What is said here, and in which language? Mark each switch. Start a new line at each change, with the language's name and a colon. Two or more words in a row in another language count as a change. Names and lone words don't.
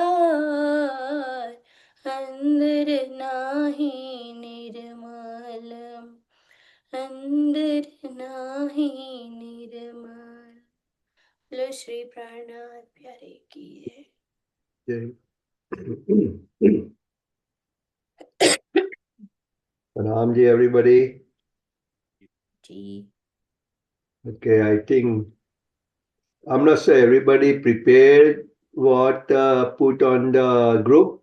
Hindi: अंदर नाही निर्मल अंदर नाही निर्मल। लो श्री प्राणनाथ प्यारे की जय।
English: Pranam ji, everybody. जी Okay, I think I'm not sure everybody prepared what put on the group.